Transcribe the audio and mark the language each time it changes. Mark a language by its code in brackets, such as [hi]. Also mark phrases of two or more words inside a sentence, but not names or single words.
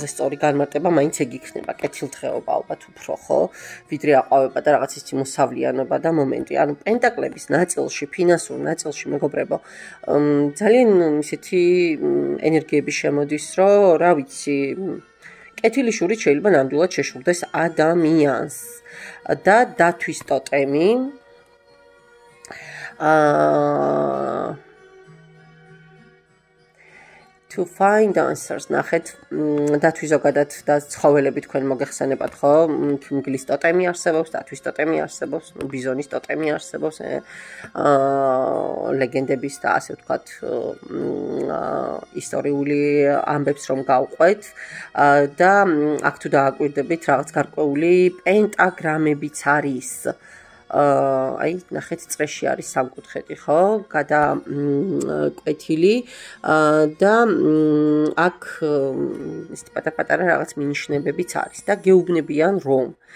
[ka] სწორი განმარტება მაინც ეგ იქნება კეთილდღეობა ალბათ უფრო ხო ვიდრე აყვავება და რაღაც ისეთი მოსავლიანობა და მომენტი ანუ პენტაკლების ნაწილში ფინანსურ ნაწილში მეგობრებო ძალიან ისეთი ენერგიები შემოდის რომ რა ვიცი კეთილი შურით შეიძლება ნამდვილად შეშურდეს ადამიანს და დათვის ტოტემი [en] to find answers [ka] ნახეთ დათვის ზოგადად და ცხოველები თქვენ მოგეხსენებათ ხო მგლის ტოტემი არსებობს დათვის ტოტემი არსებობს ბიზონის ტოტემი არსებობს ლეგენდების და ასე ვთქვათ ისტორიული ამბებს რომ გავყვეთ და აქ თუ დააკვირდებით რაღაც გარკვეული პენტაგრამებიც არის აი ნახეთ წრეში არის სამკუთხედი ხო გადაკვეთილი და აქ ის პატარ-პატარა რაღაც მინიშნებებიც არის და გეუბნებიან რომ